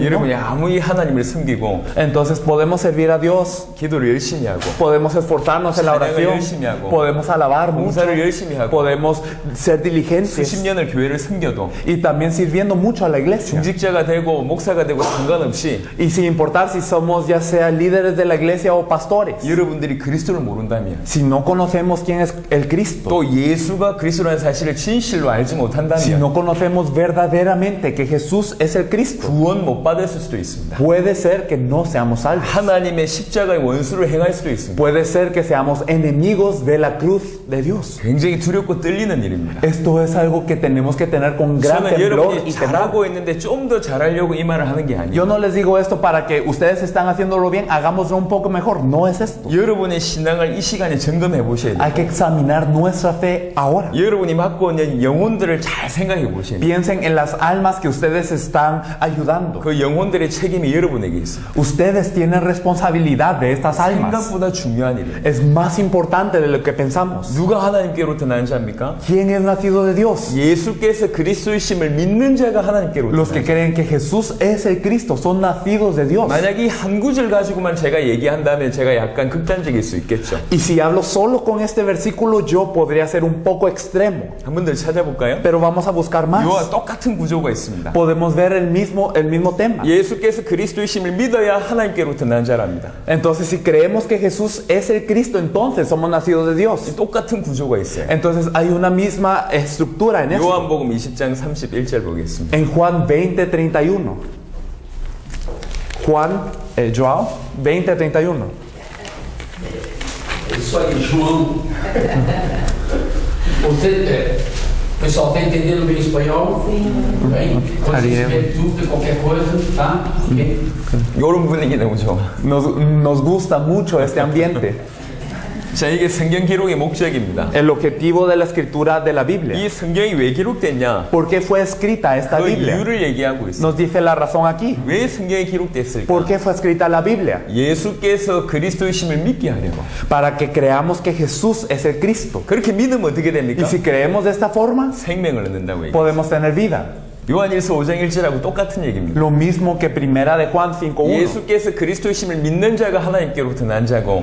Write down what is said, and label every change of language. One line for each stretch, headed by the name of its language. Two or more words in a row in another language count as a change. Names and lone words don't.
Korean: 여러분이 아무리 하나님을 섬기고
Spanish: Entonces podemos servir a Dios,
Korean: 기도를 열심히 하고
Spanish: podemos esforzarnos en la
Korean: 찬양을
Spanish: oración,
Korean: 열심히 하고
Spanish: podemos alabar mucho,
Korean: 봉사를 열심히 하고
Spanish: podemos ser
Korean: 수십
Spanish: diligentes
Korean: 년을 교회를 섬겨도
Spanish: y también sirviendo mucho a la iglesia.
Korean: 중직자가 되고 목사가 되고 상관없이
Spanish: Y sin importar si somos ya sea líderes de la iglesia o pastores,
Korean: 여러분들이 그리스도를 모른다면
Spanish: si no conocemos quién es el Cristo,
Korean: 또 예수가 그리스도라는 사실을 진실로 알지
Spanish: si
Korean: 못한다면
Spanish: no conocemos verdaderamente que Jesús es el Cristo,
Korean: 구원 못 받을 수도 있습니다.
Spanish: puede ser que no seamos salvos.
Korean: 하나님의 십자가의 원수를 행할 수도 있습니다.
Spanish: Puede ser que seamos enemigos de la cruz de Dios.
Korean: 굉장히 두렵고 떨리는 일입니다.
Spanish: Esto es algo que tenemos que tener con gran
Korean: 저는
Spanish: temblor
Korean: 여러분이
Spanish: y temor.
Korean: 잘하고 있는데 좀 더 잘하려고 이 말을 하는 게
Spanish: Yo
Korean: 아니에요.
Spanish: no les digo esto para que ustedes están haciéndolo bien, hagámoslo un poco mejor. No es esto.
Korean: 여러분의 신앙을 이 시간에 점검해 보셔야 돼요.
Spanish: Hay que examinar nuestra fe ahora.
Korean: 여러분이 맡고 있는 영혼들을 잘 생각해 보셔야 돼요.
Spanish: Piensen en las almas que ustedes están ayudando.
Korean: 그 영혼들의 책임이 여러분에게 있습니다.
Spanish: Ustedes tienen responsabilidad de estas almas.
Korean: 생각보다 중요한 일이에요.
Spanish: Es más importante de lo que pensamos.
Korean: 누가 하나님께로부터 난 자입니까?
Spanish: ¿Quién es nacido de Dios?
Korean: 예수께서 그리스도이심을 믿는 자가 하나님께로부터
Spanish: Los que creen que Jesús es el Cristo son nacidos de Dios.
Korean: 만약 이 한 구절 가지고만 제가 얘기한다면 제가 약간 극단적일 수 있겠죠.
Spanish: Y si hablo solo con este versículo, yo podría ser un poco extremo.
Korean: 한 번 더 찾아볼까요?
Spanish: Pero vamos a buscar
Korean: 이와
Spanish: más.
Korean: 똑같은 구조가 있습니다.
Spanish: Podemos ver el mismo tema.
Korean: 예수께서 그리스도이심을 믿어야 하나님께로부터 난 자랍니다.
Spanish: Entonces, si creemos que Jesús es el Cristo, entonces somos nacidos de Dios.
Korean: 똑같은 구조가 있어요.
Spanish: Entonces hay una misma estructura en esto.
Korean: 요한복음 20장 31절 보겠습니다.
Spanish: En Juan 20:31. Juan,
Portuguese: João 20:31. Isso aí, João. O pessoal está entendendo bem espanhol? Sim. Bem? Quando vocês tiverem dúvida, qualquer coisa, tá? Ok?
Korean: 이런 분위기 너무 좋아.
Spanish: Nos gusta mucho este ambiente.
Korean: 자, 이게 성경 기록의 목적입니다.
Spanish: El objetivo de la escritura de la Biblia.
Korean: 이 성경이 왜 기록됐냐?
Spanish: ¿Por qué fue escrita esta
Korean: 그
Spanish: Biblia?
Korean: 이유를 얘기하고 있어요.
Spanish: Nos dice la razón aquí.
Korean: 왜 성경이 기록됐을까?
Spanish: ¿Por qué fue escrita la Biblia?
Korean: 예수께서 그리스도이심을 믿게 하려고.
Spanish: Para que creamos que Jesús es el Cristo.
Korean: 그렇게 믿으면 어떻게
Spanish: Y
Korean: 됩니까?
Spanish: si creemos de esta forma,
Korean: 생명을 얻는다고 얘기해요.
Spanish: podemos tener vida.
Korean: 요한일서 5장 1절하고 똑같은 얘기입니다.
Spanish: Lo mismo que primera de Juan 5:1.
Korean: 예수께서 그리스도이심을 믿는 자가 하나님께로부터 난 자고